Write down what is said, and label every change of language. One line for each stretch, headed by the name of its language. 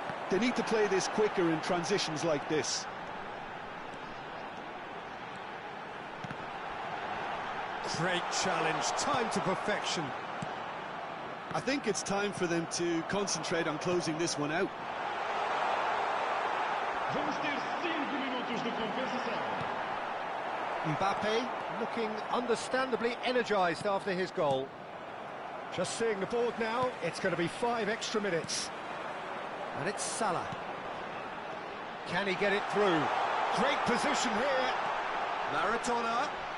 English: They need to play this quicker in transitions like this. Great challenge, time to perfection. I think it's time for them to concentrate on closing this one out.
Portuguese: Vamos ter 5 minutos de compensação.
English: Mbappe looking understandably energised after his goal. Just seeing the board now, it's going to be 5 extra minutes. And it's Salah. Can he get it through? Great position here. Maradona.